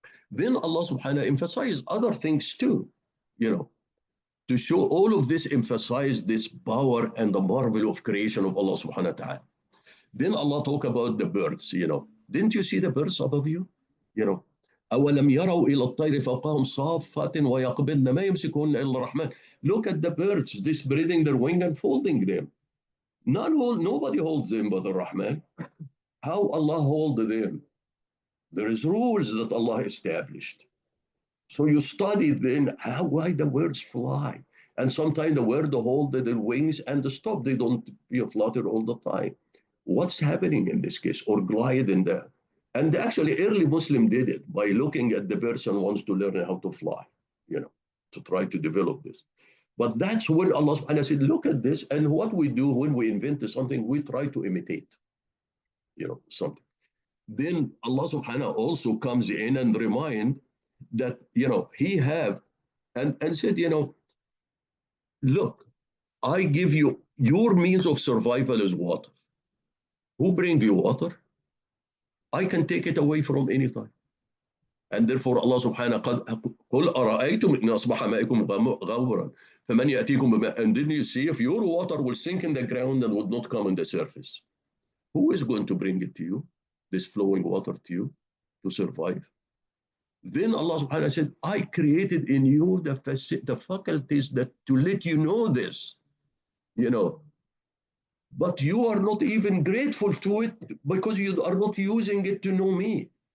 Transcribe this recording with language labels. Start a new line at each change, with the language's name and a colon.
English: Then Allah subhanahu emphasized other things too, to show all of this, emphasize this power and the marvel of creation of Allah subhanahu wa ta'ala. Then Allah talk about the birds, Didn't you see the birds above you?
Arabic: أولم يروا إلى الطير فوقهم صافات ويقبضن ما يمسكهن إلا الرحمن.
English: Look at the birds, they spreading their wing and folding them. Nobody holds them but the Rahman. How Allah hold them? There is rules that Allah established. So you study then why the birds fly. And sometimes the bird hold their wings and stop. They don't flutter all the time. What's happening in this case? Or glide in there. And actually early Muslim did it by looking at the person wants to learn how to fly, to try to develop this. But that's when Allah subhanahu wa ta'ala said, look at this. And what we do when we invent something, we try to imitate, something. Then Allah subhanahu wa ta'ala also comes in and remind that, he have and said, look, I give you, your means of survival is water. Who bring you water? I can take it away from any time. And therefore
Arabic: Allah subhanahu wa ta'ala قل أرأيتم إن أصبح ماءكم غورا فمن يأتيكم بماء.
English: And then you see if your water will sink in the ground and would not come on the surface, who is going to bring it to you, this flowing water to you, to survive? Then Allah subhanahu wa ta'ala said, I created in you the faculties that to let you know this, but you are not even grateful to it because you are not using it to know me.